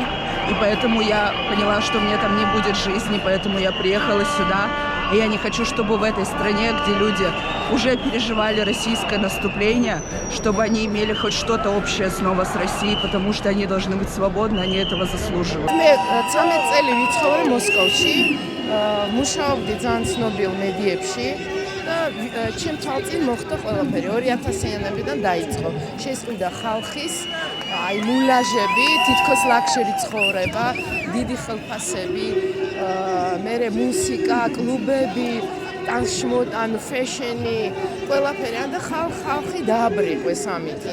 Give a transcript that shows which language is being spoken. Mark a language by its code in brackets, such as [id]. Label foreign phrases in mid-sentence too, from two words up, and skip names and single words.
[ru] И поэтому я поняла, что мне там не будет жизни, поэтому я приехала сюда. И я не хочу, чтобы в этой стране, где люди уже переживали российское наступление, чтобы они имели хоть что-то общее снова с Россией, потому что они должны быть свободны, они этого заслуживают. [ka] მე 13 წელი ვიცხოვრე მოსკოვში, მუშაობდი ძალიან ცნობილ მედიებში და ჩემ თვალწინ მოხდა ყველაფერი 2000-იანებიდან დაიწყო. შესყიდა ხალხის მულაჟები, თითქოს ლაქშერი ცხოვრება, დიდი ხელფასები, მერე მუსიკა, კლუბები, ტანშმოდ, ანუ ფეშენი, ყველაფერი, და ხალხი დააბრიყვეს ამითი,